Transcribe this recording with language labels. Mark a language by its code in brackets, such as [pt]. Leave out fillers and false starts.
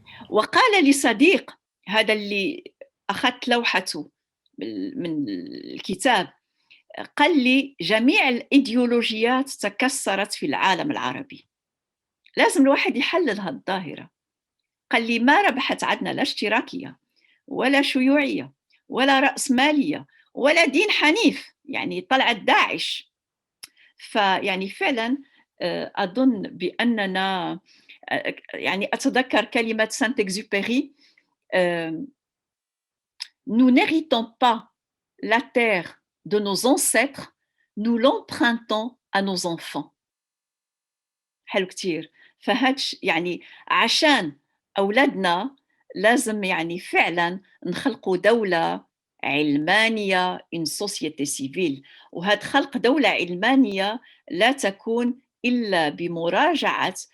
[ar] وقال لي صديق هذا اللي أخذت لوحته من الكتاب، قال لي جميع الإيديولوجيات تكسرت في العالم العربي، لازم الواحد يحلل هالظاهرة. قال لي ما ربحت عندنا لا اشتراكية ولا شيوعية ولا رأسمالية ولا دين حنيف، يعني طلعت داعش. فيعني فعلا أظن بأننا يعني أتذكر كلمة سانت إكزوبيري [fr] nous n'héritons pas la terre de nos ancêtres, nous l'empruntons à nos enfants. [ar] حلو كتير. فهادش يعني عشان أولادنا لازم يعني فعلا نخلقوا دولة علمانية une société civile. وهاد خلق دولة علمانية لا تكون إلا بمراجعة